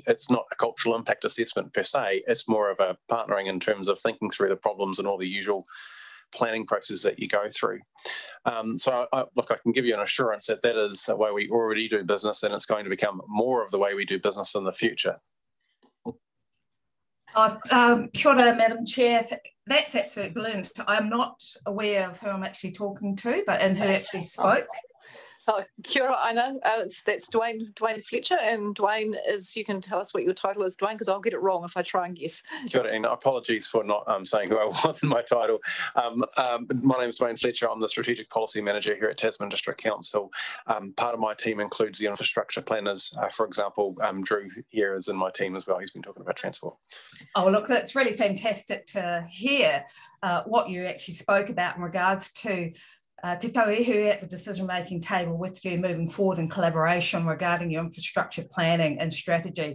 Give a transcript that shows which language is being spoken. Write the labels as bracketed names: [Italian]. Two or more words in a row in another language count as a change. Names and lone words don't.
[English] It's not a cultural impact assessment per se, it's more of a partnering in terms of thinking through the problems and all the usual planning process that you go through. So I can give you an assurance that that is the way we already do business, and it's going to become more of the way we do business in the future. [Māori] Kia ora, [English] Madam Chair. That's absolutely brilliant. I'm not aware of who I'm actually talking to, and who actually spoke. [Māori] Kia ora, Aina. [English] That's Dwayne Fletcher, and Dwayne is, you can tell us what your title is, Dwayne, because I'll get it wrong if I try and guess. [Māori] Kia ora, [English] and apologies for not saying who I was in my title. My name is Dwayne Fletcher. I'm the Strategic Policy Manager here at Tasman District Council. Part of my team includes the infrastructure planners. For example, Drew here is in my team as well. He's been talking about transport. Oh, look, that's really fantastic to hear what you actually spoke about in regards to Te tauihu at the decision-making table with you moving forward in collaboration regarding your infrastructure planning and strategy.